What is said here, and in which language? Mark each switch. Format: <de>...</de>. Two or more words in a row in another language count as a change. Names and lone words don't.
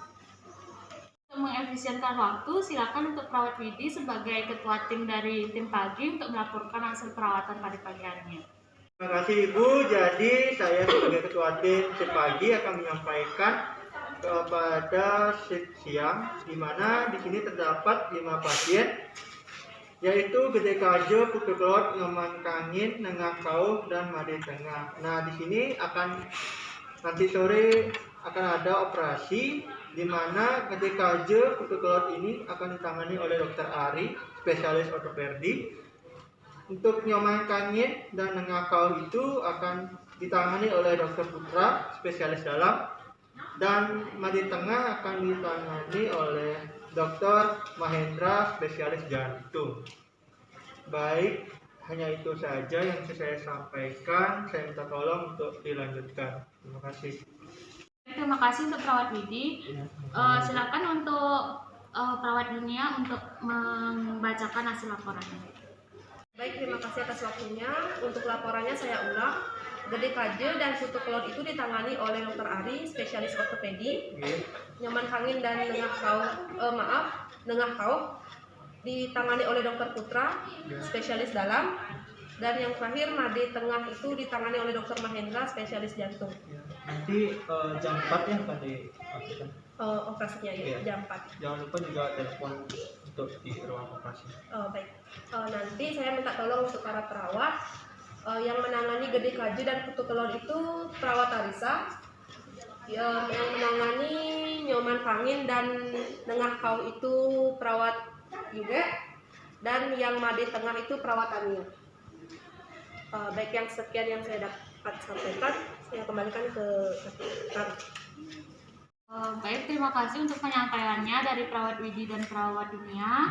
<id>Untuk mengefisienkan waktu, silakan untuk perawat Widi sebagai ketua tim dari tim pagi untuk melaporkan hasil perawatan pada pagi harinya. Terima kasih Ibu. Jadi saya sebagai ketua tim shift pagi akan menyampaikan kepada shift siang, di mana di sini terdapat 5 pasien, yaitu gede kajo, putu kelot, nyoman kangin, nengah kauh, dan made tengah. Nah, di sini akan nanti sore akan ada operasi di mana gede kajo, putu kelot ini akan ditangani oleh Dr. Ari, spesialis ortopedi. Untuk nyoman kangin dan nengah kauh itu akan ditangani oleh Dr. Putra, spesialis dalam, dan made tengah akan ditangani oleh Dr. Mahendra, spesialis jantung. Baik, hanya itu saja yang saya sampaikan. Saya minta tolong untuk dilanjutkan. Terima kasih. Terima kasih untuk perawat Widi. Silakan untuk perawat dunia untuk membacakan hasil laporannya. Baik, terima kasih atas waktunya. Untuk laporannya saya ulang. Gede kaje dan putu kelot itu ditangani oleh Dr. Ari, spesialis ortopedi. Nyaman kangin dan nengah kauh ditangani oleh Dr. Putra, spesialis dalam. Dan yang terakhir made tengah itu ditangani oleh Dr. Mahendra, spesialis jantung. Nanti jam 4 ya akan dilakukan. Operasinya ya, jam 4. Jangan lupa juga telepon untuk di ruang operasi. Baik. Nanti saya minta tolong untuk para perawat yang menangani gede kaje dan putu kelot itu perawat Arisa, yang menangani nyoman kangin dan nengah kauh itu perawat juga, dan yang made tengah itu perawat Ania. Baik, yang sekian yang saya dapat sampaikan, saya kembalikan ke Kak. Baik, terima kasih untuk penyampaiannya dari perawat Widi dan perawat dunia.</id>